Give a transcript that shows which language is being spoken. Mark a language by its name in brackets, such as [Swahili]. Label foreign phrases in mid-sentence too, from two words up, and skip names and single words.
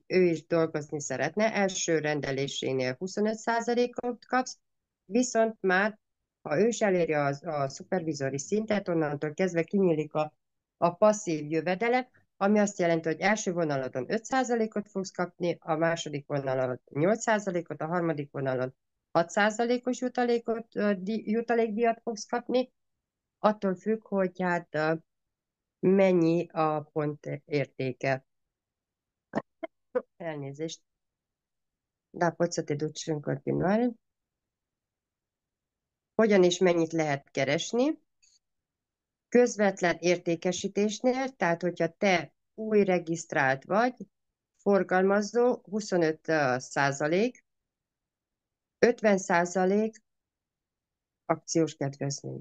[Hungarian] ő is dolgozni szeretne, első rendelésénél 25%-ot kapsz, viszont már, ha ő is eléri a szupervizori szintet, onnantól kezdve kinyílik a passzív jövedelem, ami azt jelenti, hogy első vonaladon 5%-ot fogsz kapni, a második vonalon 8%-ot, a harmadik vonalon 6%-os jutalékdíjat fogsz kapni, attól függ, hogy hát mennyi a pont értéke. Elnézést. [Romanian] Da, poți să te duci în continuare. [Hungarian] Hogyan és mennyit lehet keresni? Közvetlen értékesítésnél, tehát hogyha te új regisztrált vagy, forgalmazó 25%, 50% akciós kedvezmény.